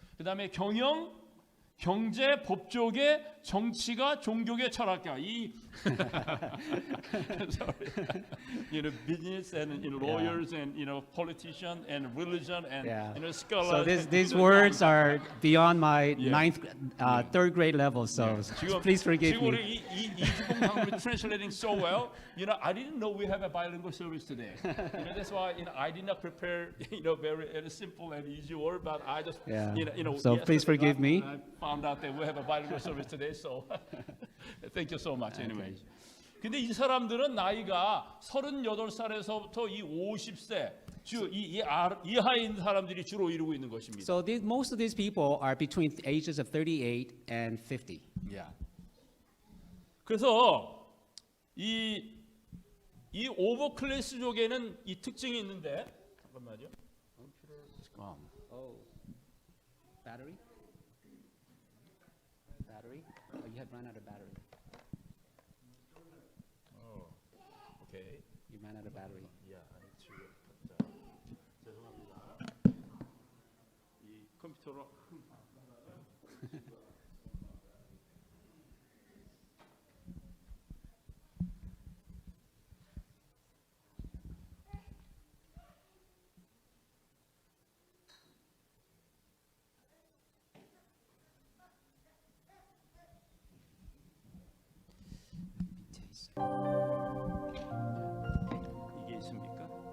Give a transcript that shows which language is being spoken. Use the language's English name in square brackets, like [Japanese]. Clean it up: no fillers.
[Korean] 그다음에 경영, 경제, 법조계, 정치가, 종교계, 철학가. [English] 이 business and lawyers and politician and religion and scholars. So these words are beyond my third grade level. So please forgive [Korean] 지금 우리 이주봉 장로님이 [English] translating so well. I didn't know we have a bilingual service today. That's why I did not prepare very simple and easy word, but I just So please forgive me. I found out that we have a bilingual service today, so thank you so much anyway. [Korean] 근데 이 사람들은 나이가 38살에서부터 이 50세 이하에 있는 사람들이 주로 이루고 있는 것입니다. [English] So most of these people are between the ages of 38 and 50. Yeah. [Korean] 그래서 이 오버클래스 쪽에는 이 특징이 있는데 잠깐만요. [English] Battery? Battery? Oh, you have run out of battery. Okay. You ran out of battery. Yeah, I need to [Korean] 죄송합니다. 이 컴퓨터로 이게 있습니까?